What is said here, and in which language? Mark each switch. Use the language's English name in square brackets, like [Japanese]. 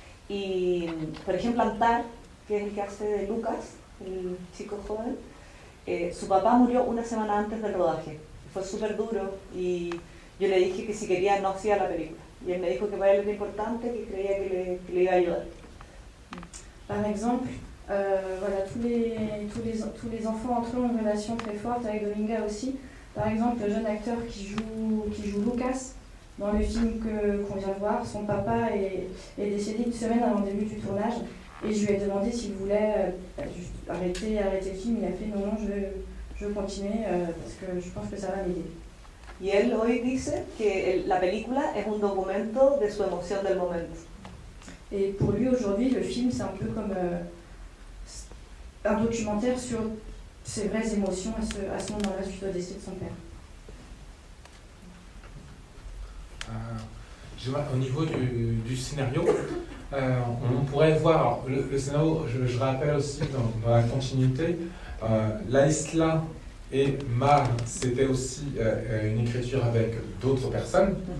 [Spanish] Y, por ejemplo, Antar, que es el que hace de Lucas, el chico joven, su papá murió una semana antes del rodaje. Fue súper duro y yo le dije que si quería no hacía la película. Y él me dijo que para él era importante, que creía que le iba a ayudar. [French] Par exemple, voilà, tous les enfants entre eux ont une relation très forte avec Dominga aussi. Par exemple, le jeune acteur qui joue Lucas dans le film qu'on vient de voir, son papa est décédé une semaine avant le début du tournage et je lui ai demandé s'il voulait juste arrêter le film. Il a fait non, je veux continuer parce que je pense que ça va m'aider. [Spanish] Y él hoy dice que la película es un documento de su emoción del momento. [French] Et pour lui aujourd'hui, le film c'est un peu comme un documentaire sur ses vraies émotions à ce moment-là suite au décès de son père. Au niveau du scénario, on pourrait voir le scénario, je rappelle aussi dans la continuité, La Isla et Mar, c'était aussi une écriture avec d'autres personnes.